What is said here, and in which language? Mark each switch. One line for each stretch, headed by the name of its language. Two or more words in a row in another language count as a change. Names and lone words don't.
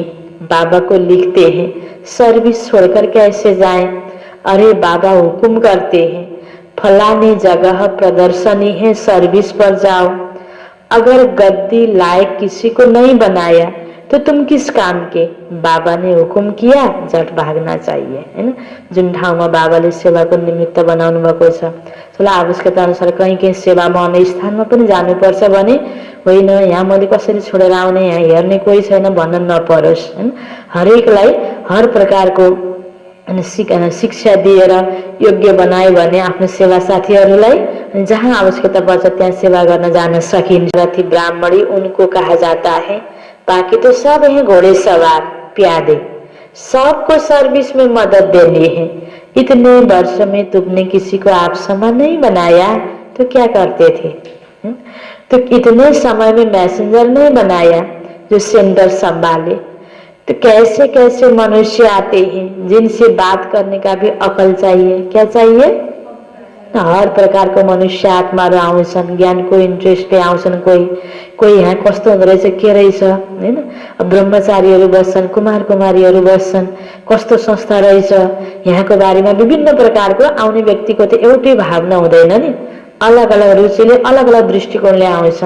Hindi: बाबा को लिखते हैं सर्विस छोड़कर कैसे जाएं? अरे बाबा हुक्म करते हैं फलाने जगह प्रदर्शनी है, सर्विस पर जाओ। अगर गद्दी लायक किसी को नहीं बनाया तो तुम किस काम के? बाबा ने हुकुम किया झट भाग्न चाहिए,
Nepali: हैन? जुन ठाउँमा बाबाले सेवाको निमित्त बनाउनु भएको छ, त्यसलाई आवश्यकता अनुसार कहीँ कहीँ सेवामा अन्य स्थानमा पनि जानुपर्छ भने होइन यहाँ मैले कसरी छोडेर आउने, यहाँ हेर्ने कोही छैन भन्न नपरोस्, हैन? हरेकलाई हर प्रकारको अनि शिक्षा दिएर योग्य बनायो भने आफ्नो सेवा साथीहरूलाई जहाँ आवश्यकता पर्छ त्यहाँ सेवा गर्न जान सकिन्छ।
Hindi: रथी ब्राह्मणी उनको कहा जाता है, बाकी तो सब हैं घोड़े सवार प्यादे, सबको सर्विस में मदद देनी है। इतने वर्ष में तुमने किसी को आप समान नहीं बनाया तो क्या करते थे? तो इतने समय में मैसेंजर नहीं बनाया जो सेंटर संभाले। तो कैसे कैसे मनुष्य आते हैं जिनसे बात करने का भी अकल चाहिए। क्या चाहिए?
Nepali: हर प्रकार को मनुष्य आत्माहरू आउँछन्, ज्ञानको इन्ट्रेस्टले आउँछन्। कोही यहाँ कस्तो हुँदो रहेछ के रहेछ हैन, ब्रह्मचारीहरू बस्छन्, कुमार कुमारीहरू बस्छन्, कस्तो संस्था रहेछ यहाँको बारेमा विभिन्न प्रकारको आउने व्यक्तिको त एउटै भावना हुँदैन नि, अलग अलग रुचिले अलग अलग दृष्टिकोणले आउँछन्।